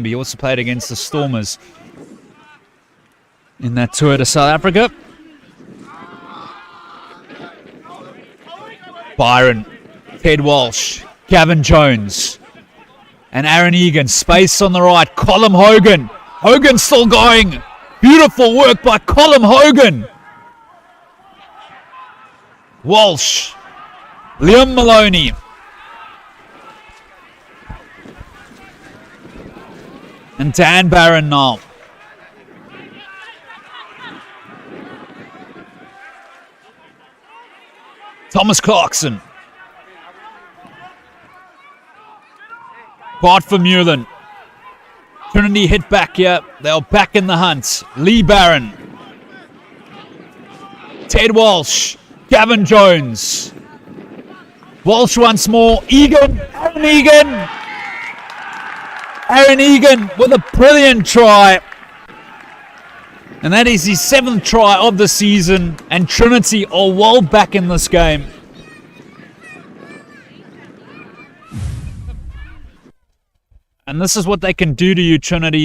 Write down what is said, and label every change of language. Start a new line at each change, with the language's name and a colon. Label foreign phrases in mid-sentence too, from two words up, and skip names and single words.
English: He also played against the Stormers in that tour to South Africa. Byron, Ted Walsh, Gavin Jones, and Aaron Egan. Space on the right. Colm Hogan. Hogan still going. Beautiful work by Colm Hogan. Walsh. Liam Maloney. And Dan Barron now. Thomas Clarkson. Bart Vermeulen. Trinity hit back here. They're back in the hunt. Lee Barron. Ted Walsh. Gavin Jones. Walsh once more. Egan. Aaron Egan. Aaron Egan with a brilliant try. And that is his 7th try of the season. And Trinity are well back in this game. And this is what they can do to you, Trinity.